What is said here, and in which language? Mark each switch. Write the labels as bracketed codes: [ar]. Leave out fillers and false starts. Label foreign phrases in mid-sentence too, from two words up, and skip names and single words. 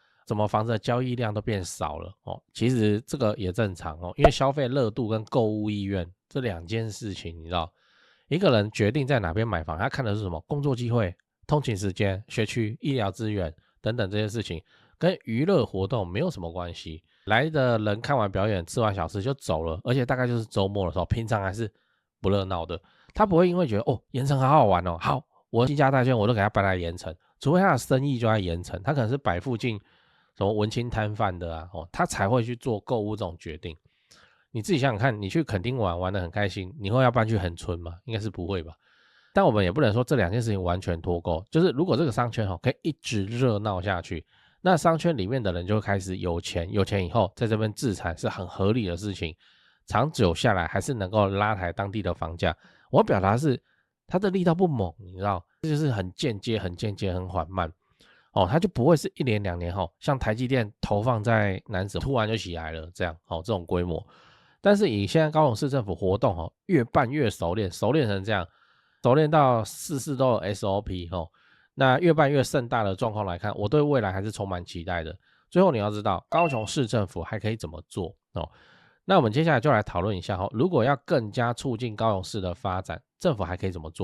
[zh] 怎麼房子的交易量都變少了哦？其實這個也正常哦，因為消費熱度跟購物意願這兩件事情，你知道，一個人決定在哪邊買房，他看的是什麼？工作機會、通勤時間、學區、醫療資源等等這些事情，跟娛樂活動沒有什麼關係。來的人看完表演、吃完小吃就走了，而且大概就是周末的時候，平常還是不熱鬧的。他不會因為覺得哦，鹽埕好好玩哦，好，我傾家蕩產我都給他搬來鹽埕，除非他的生意就在鹽埕，他可能是擺附近什麼文青攤販的啊，他才會去做購物這種決定。你自己想想看，你去墾丁玩得很開心，你會要搬去恆春嗎？應該是不會吧。但我們也不能說這兩件事情完全脫鈎，就是如果這個商圈可以一直熱鬧下去，那商圈裡面的人就會開始有錢，有錢以後在這邊置產是很合理的事情，長久下來還是能夠拉抬當地的房價。我要表達的是它的力道不猛，你知道，這就是很間接、很緩慢。它就不會是1年2年後，像台積電投放在楠梓突然就起來了這樣，這種規模。但是以現在高雄市政府活動越辦越熟練成這樣，熟練到事都有 SOP 那越辦越盛大的狀況來看，我對未來還是充滿期待的。最後你要知道，高雄市政府還可以怎麼做那我們接下來就來討論一下如果要更加促進高雄市的發展，政府還可以怎麼做？